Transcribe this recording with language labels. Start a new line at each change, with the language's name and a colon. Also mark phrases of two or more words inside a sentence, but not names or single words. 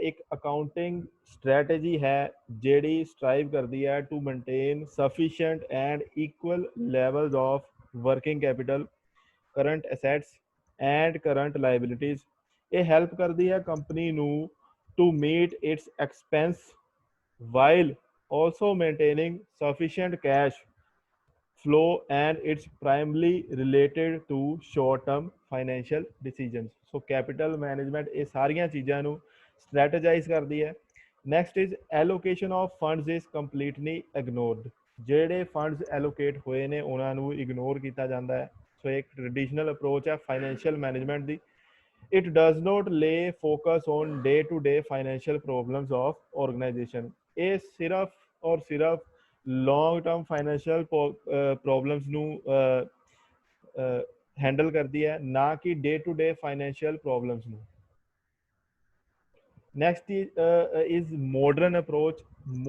Punjabi: ਇੱਕ ਅਕਾਊਂਟਿੰਗ ਸਟ੍ਰੈਟਜੀ ਹੈ ਜਿਹੜੀ ਸਟਰਾਈਵ ਕਰਦੀ ਹੈ
English: to maintain sufficient and equal levels of working capital, current assets and current liabilities.
Punjabi: ਇਹ ਹੈਲਪ ਕਰਦੀ ਹੈ ਕੰਪਨੀ ਨੂੰ
English: to meet its expense while also maintaining sufficient cash flow, and it's primarily related to short term financial decisions। so capital management
Punjabi: ਇਹ ਸਾਰੀਆਂ ਚੀਜ਼ਾਂ ਨੂੰ strategize ਕਰਦੀ ਹੈ।
English: next is allocation of funds is completely ignored।
Punjabi: ਜਿਹੜੇ funds allocate ਹੋਏ ਨੇ ਉਹਨਾਂ ਨੂੰ ignore ਕੀਤਾ ਜਾਂਦਾ ਹੈ। ਸੋ ਇੱਕ
English: traditional approach
Punjabi: ਹੈ
English: financial management
Punjabi: ਦੀ।
English: it does not lay focus on day to day financial problems of organization।
Punjabi: ਇਹ ਸਿਰਫ ਔਰ ਸਿਰਫ
English: long term financial problems
Punjabi: ਨੂੰ ਹੈਂਡਲ ਕਰਦੀ ਹੈ, ਨਾ ਕਿ
English: day to day financial problems
Punjabi: ਨੂੰ।
English: next is modern approach.